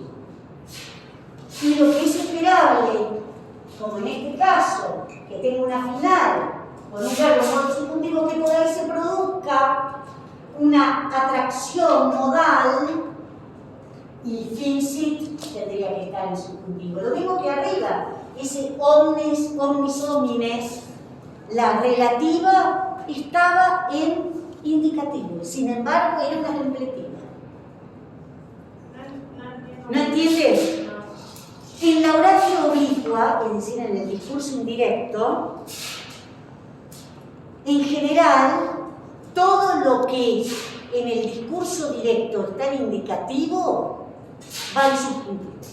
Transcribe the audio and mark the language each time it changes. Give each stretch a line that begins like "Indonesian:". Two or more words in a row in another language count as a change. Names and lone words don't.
Spanish: Y lo que es esperable, como en este caso, que tenga una final con un verbo modo subjuntivo, que por ahí se produzca una atracción modal y finsit tendría que estar en subjuntivo. Lo mismo que arriba, ese
Latin: omnes, omnis homines,
Spanish: la relativa estaba en indicativo, sin embargo era una completiva. ¿No entiendes? En la
Latin: oratio oblicua,
Spanish: es decir, en el discurso indirecto, en general, todo lo que en el discurso directo está en indicativo va en subjuntivo.